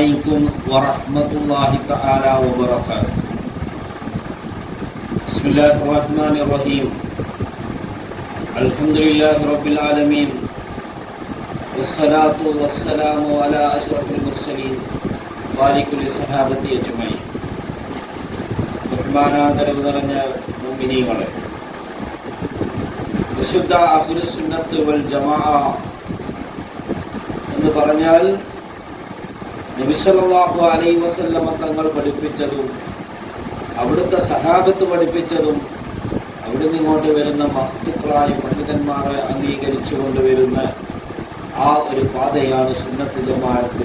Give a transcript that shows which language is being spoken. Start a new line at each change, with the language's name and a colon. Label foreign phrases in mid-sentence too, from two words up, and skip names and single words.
Arabic: عليكم ورحمة الله تعالى وبركاته. بسم الله الرحمن الرحيم. الحمد لله رب العالمين والصلاة والسلام على أشرف المرسلين وعلى كل الصحابة أجمعين.
Malayalam: ബഹുമാനാദരവ് നിറഞ്ഞ മുഅ്മിനീങ്ങളെ, വിശുദ്ധ
Arabic: أهل السنة والجماعة
Malayalam: എന്ന് പറഞ്ഞാൽ നബി
Arabic: صلى الله عليه وسلم
Malayalam: തങ്ങൾ പഠിപ്പിച്ചതും അവിടുത്തെ സഹാബത്ത് പഠിപ്പിച്ചതും അവിടുന്ന് ഇങ്ങോട്ട് വരുന്ന മഹത്തുക്കളായ പണ്ഡിതന്മാരെ അംഗീകരിച്ചു കൊണ്ടുവരുന്ന ആ ഒരു പാതയാണ് സുന്നത്ത് ജമാഅത്ത്.